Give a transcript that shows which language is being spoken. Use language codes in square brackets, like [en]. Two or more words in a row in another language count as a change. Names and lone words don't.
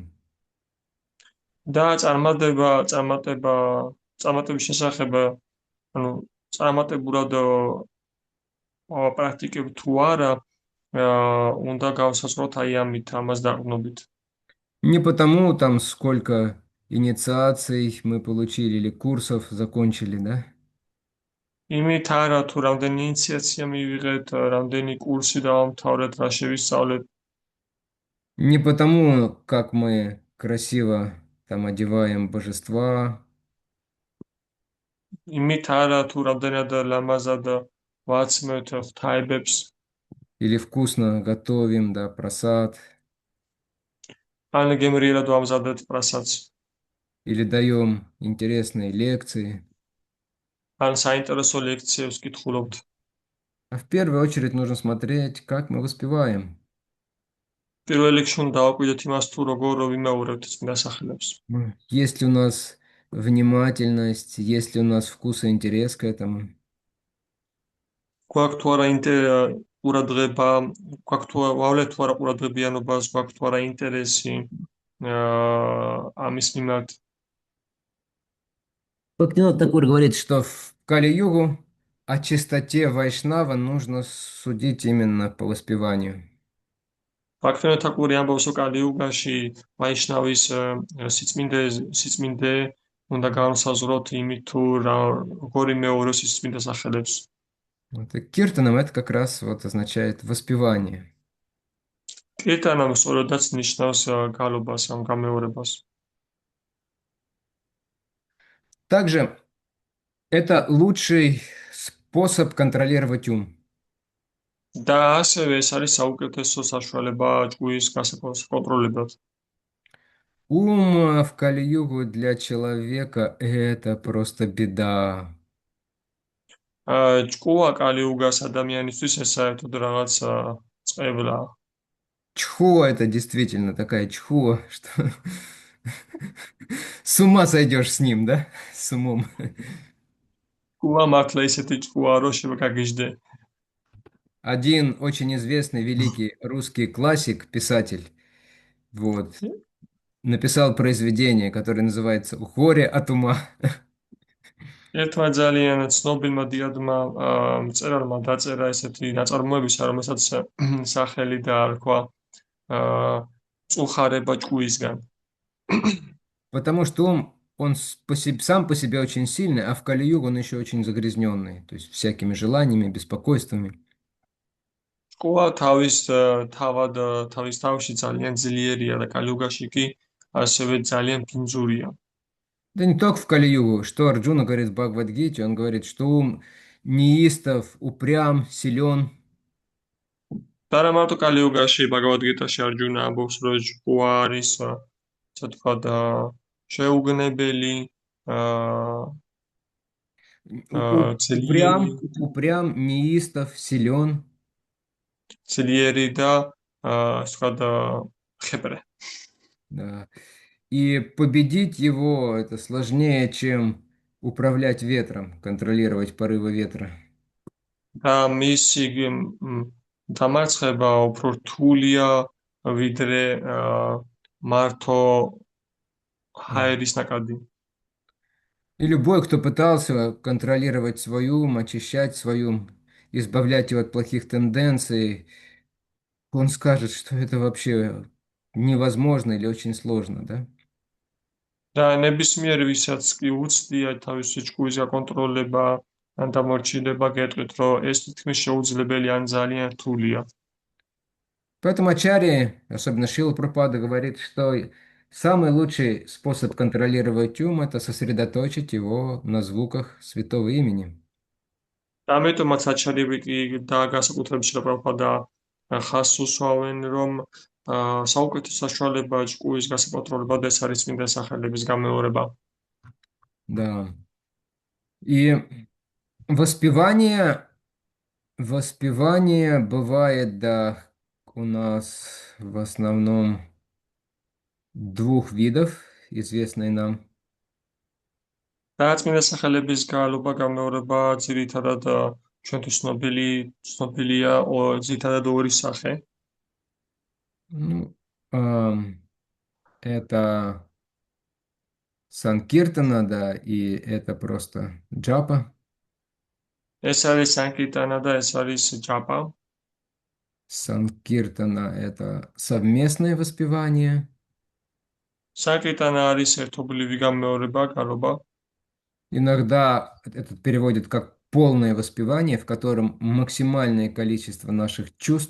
[ka] და წარმატების შესახებ, ანუ წარმატებულად პრაქტიკებ თუ არა, უნდა გავსაზღვროთ აი ამით, ამას დაყრდნობით. [ru] Не потому, там, сколько инициаций мы получили или курсов закончили, да? [ka] იმით არა, თუ რამდენი ინიციაცია მივიღეთ, რამდენი კურსი დავამთავრეთ, რა შევისწავლეთ. [ru] Не потому, как мы красиво там одеваем божества, [ka] იმით არა, თუ რამდენად ლამაზად ვაცმევთ ღვთაებებს, [ru] или вкусно готовим, да, просад, [ka] ან გემრიელად ვამზადეთ პრასადს, [ru] или даем интересные лекции. [ka] ან საინტერესო ლექციებს კითხულობთ. [ru] А в первую очередь нужно смотреть, как мы воспеваем. [ka] პირველ რიგში უნდა დავაკვირდეთ იმას, თუ როგორ ვიმეორებთ წმინდა სახელებს. [ru] Есть ли у нас внимательность, есть ли у нас вкус и интерес к этому. [ka] გვაქვს თუ არა ყურადღება, გვაქვს თუ ვავლეთ თუ არა ყურადღებიანობას, გვაქვს თუ არა ინტერესი ამის მიმართ. [ru] Бхактивinoда Такур говорит, что в Кали-югу о чистоте Вайшнава нужно судить именно по воспеванию. [ka] ბაქთიანო თაკური ამბობს, რომ კალიუგაში ვაიშნავის სიწმინდე უნდა განსაზღვროთ იმით, თუ როგორ იმეორებს სიწმინდა სახელებს. [ru] Вот, и киртаном это как раз вот означает воспевание. [ka] კირტანამ სწორედაც ნიშნავს გალობას, ამ გამეორებას. [ru] Также это лучший способ контролировать ум. [ka] და ასევე ეს არის საუკეთესო საშუალება ჭუის გასაკონტროლებად. [ru] Ум в Кали-югу для человека это просто беда. [ka] ჭკუა კალიუგას ადამიანისთვის ეს საერთოდ რაღაც წყებლა. [ru] Чхуа это действительно такая чхуа, что с ума сойдешь с ним, да? С умом. [ka] ჭკუა მართლა ისეთი ჭკუა, რომ შევგაგიჟდე. [ru] Один очень известный великий русский классик, писатель, вот, написал произведение, которое называется «Горе от ума». [ka] ერთმა ძალიან ცნობილმა დიადმა მწერალმა დაწერა ესეთი ნაწარმოებისა, რომელსაც სახელი დაარქვა წუხარება ჭკუისგან. [ru] Потому что он сам по себе очень сильный, а в Кали-югу он еще очень загрязненный, то есть всякими желаниями, беспокойствами. [ka] ჭკუა თავის თავში ძალიან ძლიერია და კალიუგაში კი ასევე ძალიან ბინძურია. [ru] Да не только в Кали-югу, что Арджуна говорит в Бхагавад-гите, он говорит, что ум неистов, упрям, силен. [ka] და არა მარტო კალიუგაში, ბაგავად-გიტაში არჯუნა ამბობს, რომ ჭკუა არის, ასე ვთქვათ, შეუგნებელი, ძლიერი, [ru] Упрям, неистов, силен. [ka] ძლიერი და ასე ვთქვათ, ხეპრე. [ru] Да. И победить его это сложнее, чем управлять ветром, контролировать порывы ветра. [ka] და მისი დამარცხება უფრო რთულია ვიდრე მართო ჰაერის ნაკადი. [ru] И любой, кто пытался контролировать свой ум, очищать свой ум, избавлять его от плохих тенденций, он скажет, что это вообще невозможно или очень сложно, да? [ka] და ნებისმიერ ვისაც კი უცდია თავისი ჭკუის გაკონტროლება ან დამორჩილება, გეტყვით, რომ ეს თითქმის შეუძლებელი ან ძალიან რთულია. [ru] Поэтому Ачарья, особенно Шрила Прабхупада, говорит, что самый лучший способ контролировать ум– это сосредоточить его на звуках святого имени. [ka] და ამიტომაც აჩარიები კი და განსაკუთრებით შრილა პრაბჰუპადა ხაზს უსვამენ, რომ საუკეთესო საშუალება ჭკუის გასაკონტროლებად ეს არის წმინდა სახელების გამეორება. [ru] Да. И воспевание бывает, да, у нас в основном двух видов, известной нам. [ka] და წმინდა სახელების გალობა გამეორება ძირითადად ჩვენთვის ცნობილია ძირითადად ორი სახე. [ru] Ну, это Санкиртана, да, и это просто джапа. [ka] ეს არის სანკირტანა და ეს არის ჯაპა. [ru] Санкиртана– это совместное воспевание. [ka] სანკირტანა არის ერთობლივი გამეორება, გალობა. [ru] Иногда это переводят как полное воспевание, в котором максимальное количество наших чувств